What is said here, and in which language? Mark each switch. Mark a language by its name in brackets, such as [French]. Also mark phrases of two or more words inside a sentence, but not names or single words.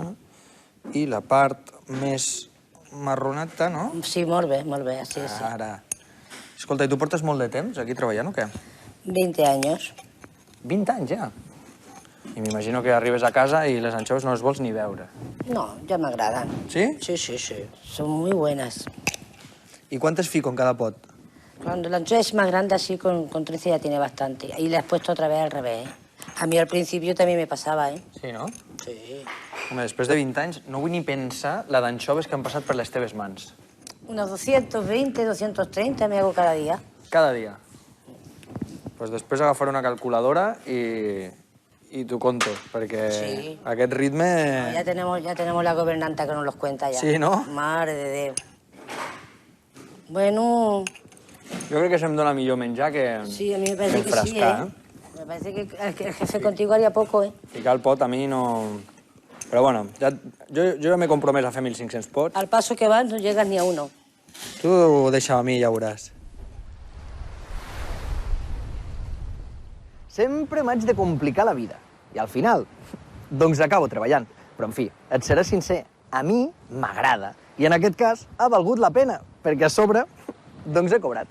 [Catalan] I la part més marroneta, no? Sí, molt bé, sí, sí. Ara. Escolta, i tu portes molt de temps aquí treballant o què? [Spanish] 20 años. [Catalan] 20 anys ja. I m'imagino que arribes a casa i les anxoves no les vols ni veure. [Spanish] No, ya me agradan. Sí? Sí, sí, sí. Son muy buenas. [Catalan] I quantes fico en cada pot? [Spanish] Cuando la anchoa es más grande así, con 13 ya tiene bastante. Y le has puesto otra vez al revés, ¿eh? A mí al principio también me pasaba, ¿eh? Sí, no? Sí. [Catalan] Home, després de 20 anys no vull ni pensar la d'anxoves que han passat per les teves mans. [Spanish] Unos 220, 230 me hago cada día. [Catalan] Cada dia. Pues després agafaré una calculadora i t'ho conto, perquè Sí. aquest ritme... [Spanish] Ya tenemos la gobernanta que nos los cuenta ya. Sí, ¿no? [Catalan] Madre de Déu. Bueno, Jo crec que se'm dona millor menjar que [Spanish] sí, a mí me parece que sí, enfrascar, ¿eh? Me parece que el jefe contigo haría poco, ¿eh? [Catalan] Ficar el pot a mi no... Però bueno, jo ja m'he compromès a fer 1.500 pots. [Spanish] Al paso que vas no llegas ni a uno. [Catalan] Tu deixa a mi, ja veuràs. Sempre m'haig de complicar la vida. I al final, doncs acabo treballant. Però, en fi, et seré sincer, a mi m'agrada. I en aquest cas ha valgut la pena, perquè a sobre, doncs he cobrat.